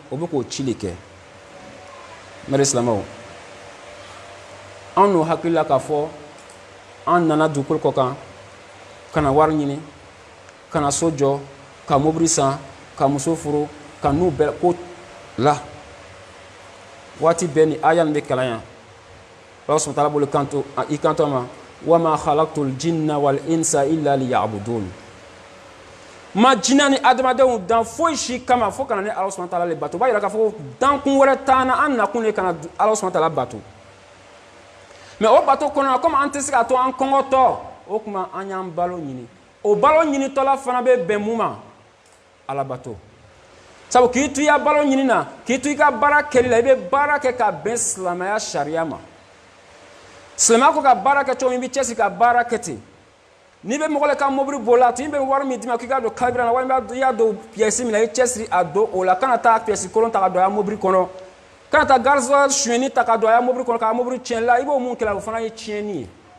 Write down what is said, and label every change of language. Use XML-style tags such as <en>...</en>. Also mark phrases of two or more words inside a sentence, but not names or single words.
<bm>o bɛ k'o ci de kɛ n bɛ silamɛw an n'o hakili la k'a fɔ an nana dugukolo kɔ kan ka na wari ɲini ka na so jɔ ka mobili san ka muso furu ka n'u bɛɛ ko la waati bɛɛ ni aya nin bɛ kalan yan</bm> <ar>الله سبحانه وتعالى</ar> <bm>bolo kanto i kanto ma wa</bm> <ar>ما خلقت الجن والإنس إلا ليعبدون</ar> <bm>ma jinna ni adamadenw dan foyi si kama fo kana ni</bm> <ar>الله سبحانه وتعالى</ar> <bm>le bato b'a yira k'a fɔ dankun wɛrɛ t'an na an nakun de kana</bm> <ar>الله سبحانه وتعالى</ar> <bm>bato mais o bato kɔnɔ comme an tɛ se ka to an kɔngɔtɔ o kuma an y'an balo ɲini o balo ɲinitɔla fana bɛ bɛn mun ma ala bato sabu k'i to i ya balo ɲini na k'i to i ka baara kɛli la i bɛ baara kɛ ka bɛn silamɛya sariya ma silamɛya ko ka baara kɛ cogo min i bɛ cɛsiri ka baara kɛ ten n'i bɛ mɔgɔ la ka mobili bolila tun bɛ wari min d'i ma k'i ka don kabira la walima i y'a don piyɛsi min na i cɛsiri a don o la kana taa piyɛsi kolon ta ka don a ya mobili kɔnɔ kana taa garisɔn suyɛnni ta ka don a ya mobili kɔnɔ k'a mobili tiɲɛ la i b'o mun kɛla o fana ye tiɲɛni ye</bm>